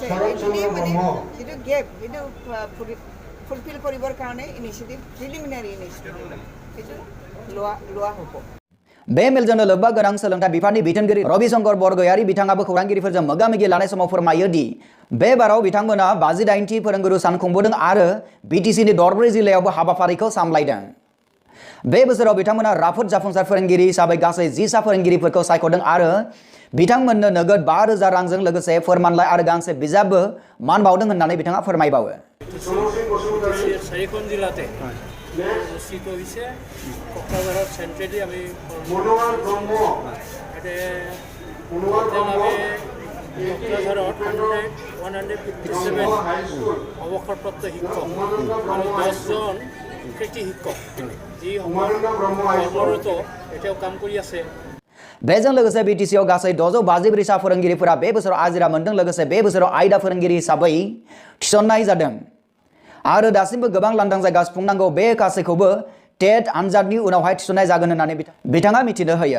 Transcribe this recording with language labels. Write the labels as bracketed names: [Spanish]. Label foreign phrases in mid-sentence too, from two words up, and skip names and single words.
[Assamese] এইটোৱেই মানে যিটো গেপ সেইটো ফুলফিল কৰিবৰ কাৰণে [English] initiative preliminary initiative [Assamese] সেইটো লোৱা হ'ব। [Bodo] बे मेलजोंनो लोब्बा गोनां सोलोंथाइ बिफाननि बिथोनगिरि रबिशंकर बरगयारी बिथाङाबो खौरांगिरिफोरजों मोगा-मोगि लानाय समाव फोरमायो दि बे बाराव बिथांमोना 58थि फोरोंगुरु सान खुंबोदों आरो बीटीसीनि दरब्रै जिल्लायावबो हाबाफारिखौ सामलायदों। बे बोसोराव बिथांमोना राफोद जाफुंसार फोरोंगिरि हिसाबै गासै 10 सा फोरोंगिरिफोरखौ सायख'दों आरो बिथांमोननो नोगोद 5,000 रांजों लोगोसे फोरमानलाइ आरो गांसे बिजाबबो मान बावदों होननानै बिथाङा फोरमायबावो। [Assamese] চাৰিখন জিলাতে অনুষ্ঠিত হৈছে। কক্ৰাঝাৰত চেণ্ট্ৰেলি আমি কক্ৰাঝাৰত 157 অৱসৰপ্ৰাপ্ত শিক্ষক আৰু 10জন কৃতি শিক্ষক যি কৰ্মৰত এতিয়াও কাম কৰি আছে। [Bodo] बेजों लोगोसे बीटीसीआव गासै 654 सा फोरोंगिरिफोरा बे बोसोराव आजिरा मोनदों। लोगोसे बे बोसोराव आयदा फोरोंगिरि हिसाबै थिसननाय जादों आरो दासिमबो गोबां लांदां जायगा सुफुंनांगौ। बे गासैखौबो टेट आनजादनि उनावहाय थिसननाय जागोन होननानै बिथाङा मिथिनो होयो।